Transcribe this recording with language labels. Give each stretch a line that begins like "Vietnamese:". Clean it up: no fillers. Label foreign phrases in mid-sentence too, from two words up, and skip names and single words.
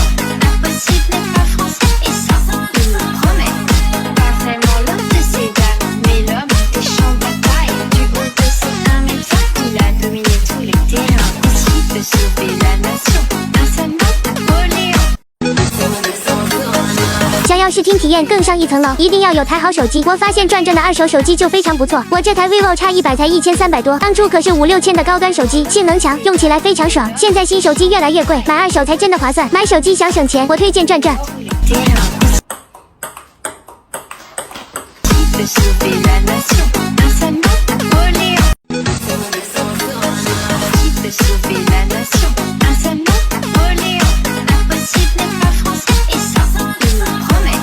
French: Impossible n'est pas français et ça, il nous promet. Pas vraiment l'homme de ces dames, mais l'homme des champs de bataille. Du haut de ses 1m20, il a dominé tous les terrains. Qui peut sauver la nation? Un seul mot, Napoléon.
Chinese: 想要视听体验更上一层楼，一定要有台好手机。我发现转正的二手手机就非常不错，我这台 vivo X100才1300多，当初可是5、6千的高端手机，性能强，用起来非常爽。现在新手机越来越贵，买二手才真的划算。买手机想省钱，我推荐转正。
French: Qui peut sauver la nation? Un seul mot, Napoléon. Qui peut sauver la nation? Un seul mot, Napoléon. Impossible n'est pas français et ça, il nous promet.